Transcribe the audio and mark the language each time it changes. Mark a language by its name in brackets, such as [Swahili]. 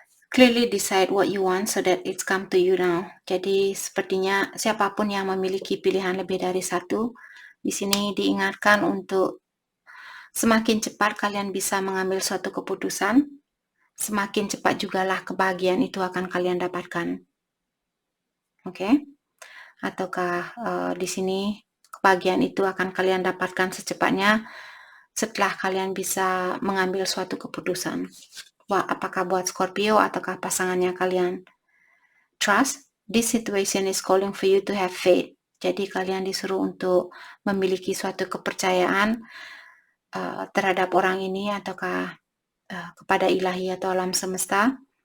[English] Clearly decide what you want so that it's come to you now. [Indonesian] Jadi sepertinya siapapun yang memiliki pilihan lebih dari satu, di sini diingatkan untuk semakin cepat kalian bisa mengambil suatu keputusan, semakin cepat jugalah kebahagiaan itu akan kalian dapatkan. Oke? Ataukah di sini kebahagiaan itu akan kalian dapatkan secepatnya setelah kalian bisa mengambil suatu keputusan. Wah, apakah buat Scorpio ataukah pasangannya kalian? [English] Trust, this situation is calling for you to have faith. [Indonesian] Jadi kalian disuruh untuk memiliki suatu kepercayaan terhadap orang ini ataukah kepada ilahi atau alam semesta.